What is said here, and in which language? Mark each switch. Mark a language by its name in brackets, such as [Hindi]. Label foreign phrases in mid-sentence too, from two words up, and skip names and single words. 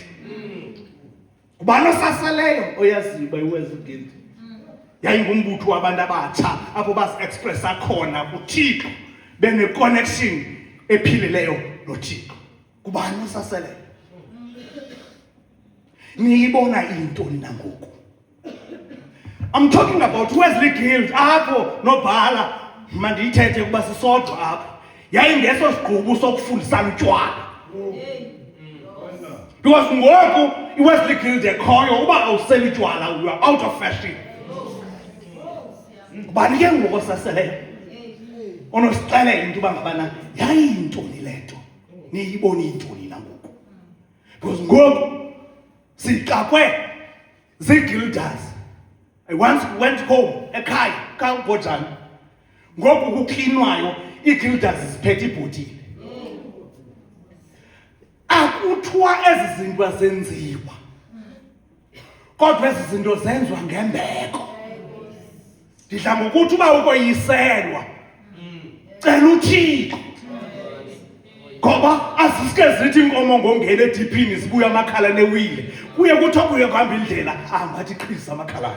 [Xhosa] Ngubani osaseleyo oyaziyo uba iWesley Guild yayingumbutho wabantu abatsha apho basi-expressa khona kuThixo bene-connection ephilileyo noThixo. Ngubani osaseleyo? Niyibona intoni nangoku? [English] I'm talking about [Xhosa] Wesley Guild apho nobhala mandiyithethe kuba sisodwa apho yayingeso sigqubu sokufundisana utywala because ngoku iWesley Guild ekhoyo uba awuseli utywala [English] you are out of fashion. [Xhosa] Ubani ke ngoku osaseleyo onosixelela into uba ngabana yayintoni le nto niyibona intoni nangoku because ngoku sixakwe zii-guilders. [English] I once went home [Xhosa] ekhaya kaBojani ngoku kuklinwayo ii-guilders ziphethe ibhotile. Akuthiwa ezi zinto zenziwa kodwa ezi zinto zenziwa ngembeko. Ndidla ngokuthi uba ukoyiselwa cela uThixo ngoba azisike zithi inkomo ngongena ediphini zibuya amakhala newile kuye kuthi okuye kuhamba indlela ahambathi iqhisa amakhalane.